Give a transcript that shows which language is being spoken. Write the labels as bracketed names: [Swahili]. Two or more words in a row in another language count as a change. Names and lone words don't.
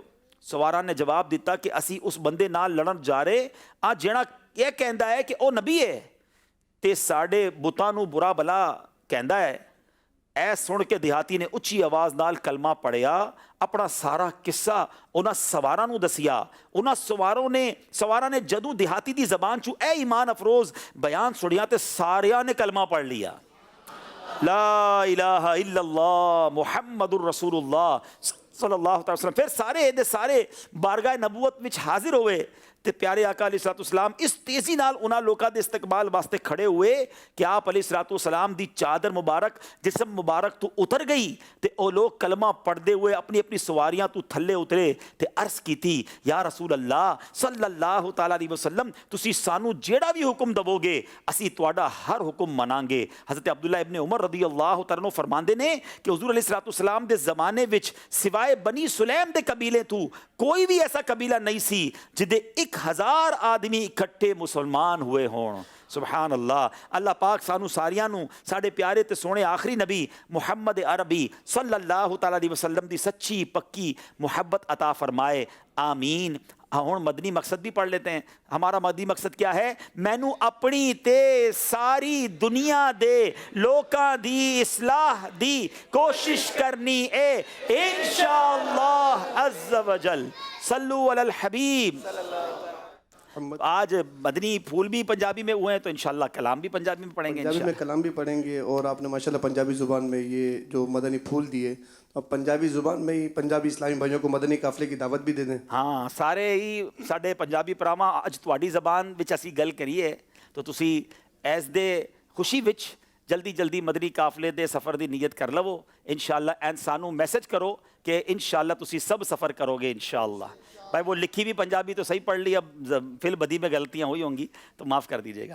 [Punjabi] سواراں نے جواب دیتا کہ اسی اس بندے نال لڑن جا رہے آ جیڑا یہ کہندا ہے کہ او نبی ہے تے ساڈے بتاں نو برا بلا کہندا ہے. اے سن کے دیہاتی نے اچھی آواز نال کلمہ پڑھیا، اپنا سارا قصہ انہاں سواراں نو دسیا. انہاں سواراں نے جدوں دیہاتی دی زبان چوں اے ایمان افروز بیان سنیا تے ساریاں نے کلمہ پڑھ لیا. [Arabic] لا الہ الا اللہ محمد الرسول اللہ صلی اللہ علیہ وسلم. [Punjabi] پھر سارے بارگاہ نبوت وچ حاضر ہوئے تے پیارے آقا [Arabic] علیہ الصلوۃ والسلام [Punjabi] اس تیزی نال انہاں لوکاں دے استقبال واسطے کھڑے ہوئے کہ آپ [Arabic] علیہ الصلوۃ والسلام [Punjabi] دی چادر مبارک جسم مبارک تو اتر گئی تے او لوگ کلمہ پڑھدے ہوئے اپنی اپنی سواریاں تو تھلے اترے تے عرض کیتی [Arabic] یا رسول اللہ صلی اللہ تعالی علیہ وسلم [Punjabi] تسی سانو جیڑا بھی حکم دو گے اسی تواڈا ہر حکم مناں گے. حضرت عبداللہ ابن عمر [Arabic] رضی اللہ تعالیٰ عنہ [Punjabi] فرماندے نے کہ حضور [Arabic] علیہ الصلوۃ والسلام [Punjabi] دے زمانے وچ سوائے بنی سلیم دے قبیلے تو کوئی بھی ایسا قبیلہ نہیں سی جدے 1000 آدمی اکٹھے مسلمان ہوئے ہون. سبحان اللہ. اللہ پاک سانو ساریاں نو ساڈے پیارے تے سونے آخری نبی محمد عربی [Arabic] صلی اللہ تعالی علیہ وسلم [Punjabi] دی سچی پکی محبت عطا فرمائے. آمین. ہن مدنی مقصد بھی پڑھ لیتے ہیں. [Urdu] ہمارا مدنی مقصد کیا ہے؟ [Punjabi] مینو اپنی تے ساری دنیا دے لوکاں دی اصلاح دی کوشش کرنی اے [Arabic] انشاءاللہ عز وجل. صلو علی الحبیب. [Urdu] آج مدنی پھول بھی پنجابی میں ہوئے ہیں تو انشاءاللہ کلام بھی پنجابی میں پڑھیں گے. پنجابی میں کلام بھی پڑھیں گے اور آپ نے ماشاءاللہ پنجابی زبان میں یہ جو مدنی پھول دیے اب پنجابی زبان میں ہی پنجابی اسلامی بھائیوں کو مدنی قافلے کی دعوت بھی دے دیں. [Punjabi] ہاں سارے ہی ساڈے پنجابی پراواں اج تواڈی زبان وچ اسی گل کریے تو تسی ایس دے خوشی وچ جلدی جلدی مدنی قافلے دے سفر دی نیت کر لو انشاءاللہ. این سانو میسج کرو کہ انشاءاللہ تسی سب سفر کرو گے انشاءاللہ. [Urdu] بھائی وہ لکھی بھی پنجابی تو صحیح پڑھ لی, اب [Arabic] فی البدی [Urdu] میں غلطیاں ہوئی ہوں گی تو معاف کر دیجیے گا.